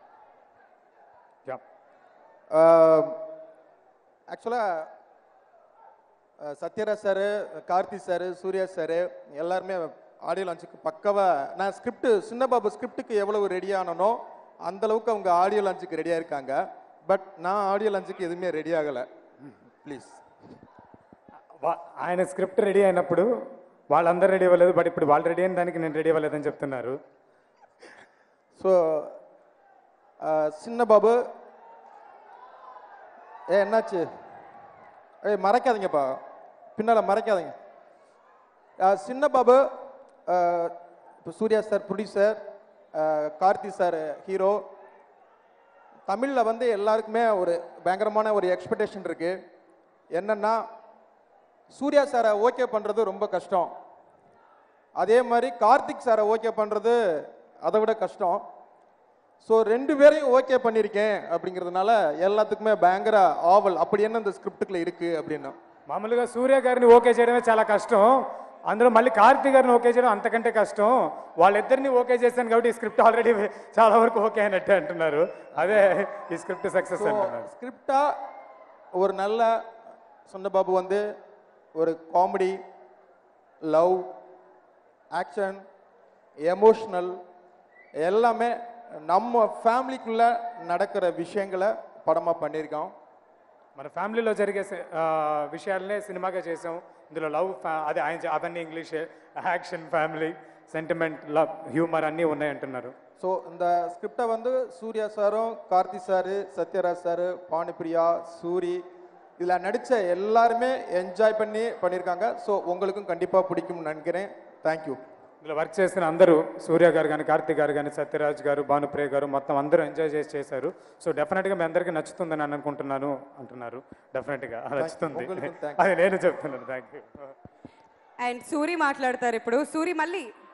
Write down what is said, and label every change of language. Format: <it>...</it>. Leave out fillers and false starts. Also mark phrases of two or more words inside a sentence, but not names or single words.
<ta>ஆக்சுவலாக சத்யராஜ் சார், கார்த்தி சார், சூர்யா சார் எல்லாருமே</ta> <en>audio launchக்கு</en> <ta>பக்கவாக, நான் ஸ்கிரிப்ட் சின்ன பாபு ஸ்கிரிப்டுக்கு எவ்வளவு ரெடியானனோ அந்தளவுக்கு அவங்க</ta> <en>audio launchக்கு</en> <ta>ரெடியாக இருக்காங்க. பட் நான்</ta> <en>audio launchக்கு</en> <ta>எதுவுமே ரெடி ஆகலை.</ta> <te>ప్లీజ్. ఆయన</te> <en>script ready</en> <te>అయినప్పుడు వాళ్ళందరూ రెడీ అవ్వలేదు, బట్ ఇప్పుడు వాళ్ళు రెడీ అయిన దానికి నేను రెడీ అవ్వలేదని చెప్తున్నారు.</te> <ta>సో சின்ன பாபு என்னாச்சு? மறைக்காதீங்கப்பா, பின்னால் மறைக்காதீங்க. சின்ன பாபு, இப்போ சூர்யா சார் ப்ரொடியூசர், கார்த்தி சார் ஹீரோ. தமிழில் வந்து எல்லாருக்குமே ஒரு பயங்கரமான ஒரு எக்ஸ்பெக்டேஷன் இருக்குது. என்னென்னா, சூர்யா சாரை ஓகே பண்ணுறது ரொம்ப கஷ்டம், அதே மாதிரி கார்த்திக் சாரை ஓகே பண்ணுறது அதை விட கஷ்டம். ஸோ ரெண்டு பேரையும் ஓகே பண்ணியிருக்கேன் அப்படிங்கிறதுனால எல்லாத்துக்குமே பயங்கர ஆவல், அப்படி என்ன இந்த ஸ்கிரிப்டுக்குள்ள இருக்குது அப்படின்னு.</ta> <te>మామూలుగా సూర్య గారిని ఓకే చేయడమే చాలా కష్టం, అందులో మళ్ళీ కార్తీక్ గారిని ఓకే చేయడం అంతకంటే కష్టం. వాళ్ళిద్దరిని ఓకే చేశాను కాబట్టి ఈ</te> <en>script already</en> <te>చాలా వరకు ఓకే అయినట్టే అంటున్నారు. అదే ఈ</te> <en>script success</en> <te>అంటున్నారు.</te> <ta>ஸ்கிரிப்டா ஒரு நல்ல சொன்னபாபு வந்து ஒரு</ta> <en>comedy, love, action, emotional</en> <ta>எல்லாமே நம்ம ஃபேமிலிக்குள்ள நடக்கிற விஷயங்களை పడమా பண்ணியிருக்கோம்.</ta> <te>మన ఫ్యామిలీలో జరిగే విషయాలనే సినిమాగా చేసాం. ఇందులో లవ్, అదే అవన్నీ ఇంగ్లీష్,</te> <en>action, family, sentiment, love, humour</en> <te>అన్నీ ఉన్నాయి అంటున్నారు.</te> <ta>ஸோ இந்த ஸ்கிரிப்டை வந்து சூர்யா சாரும், கார்த்தி சாரு, சத்யராஜ் சாரு, பானுப்பிரியா, சூரி இதில் நடித்த எல்லாருமே என்ஜாய் பண்ணியிருக்காங்க. ஸோ உங்களுக்கும் கண்டிப்பாக பிடிக்கும்னு நினைக்கிறேன்.</ta> <en>thank you.</en> <te>ఇందులో వర్క్ చేసిన అందరూ, సూర్య గారు కానీ, కార్తీక్ గారు కానీ, సత్యరాజ్ గారు, భానుప్రియ గారు, మొత్తం అందరూ ఎంజాయ్ చేశారు. సో డెఫినెట్గా మీ అందరికీ నచ్చుతుందని అనుకుంటున్నాను అంటున్నారు. డెఫినెట్గా నచ్చుతుంది, అది నేను చెప్తున్నాను.</te> <en>thank you.</en> <te>అండ్ సూరి మాట్లాడతారు ఇప్పుడు. సూరి మళ్ళీ.</te>